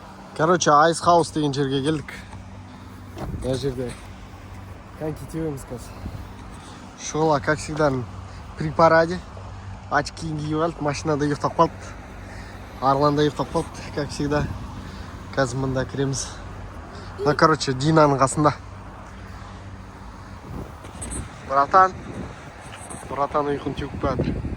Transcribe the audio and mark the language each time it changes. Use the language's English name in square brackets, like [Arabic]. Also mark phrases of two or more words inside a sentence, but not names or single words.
[Kazakh] Короче, Айс Хаус деген жерге келдік. Мына жерде коньки тебеміз қазір. Шола, [Russian] как всегда, при параде. [Kazakh] Очкиін киіп алды, машинада ұйықтап қалды. Арланда ұйықтап қалды, [Russian] как всегда. [Kazakh] Қазір мында кіреміз. Ну, короче, Динаның қасында. Братан ұйқын теуіп бәдір.